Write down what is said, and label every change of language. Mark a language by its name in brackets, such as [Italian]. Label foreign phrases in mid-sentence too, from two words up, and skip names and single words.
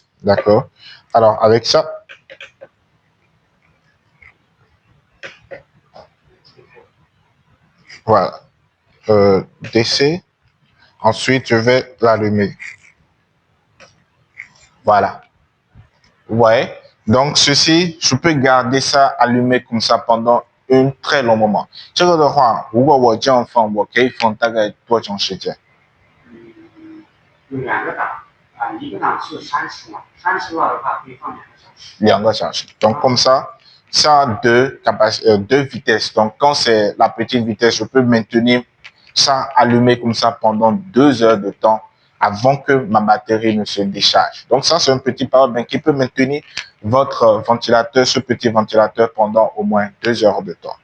[French] D'accord? Alors, avec ça, voilà. DC. Ensuite, je vais l'allumer. Voilà. Ouais. Donc, ceci, je peux garder ça allumé comme ça pendant un très long moment. [Chinese] 这个的话，如果我这样放，我可以放大概多长时间？有两个档啊，一个档是30瓦，30瓦的话可以放2个小时。 2 个小时。 [French] Donc, comme ça a deux vitesses. Donc, quand c'est la petite vitesse, je peux maintenir ça allumé comme ça pendant 2 heures de temps avant que ma batterie ne se décharge. Donc ça, c'est un petit [English] power bank [French] qui peut maintenir votre ventilateur, ce petit ventilateur pendant au moins 2 heures de temps.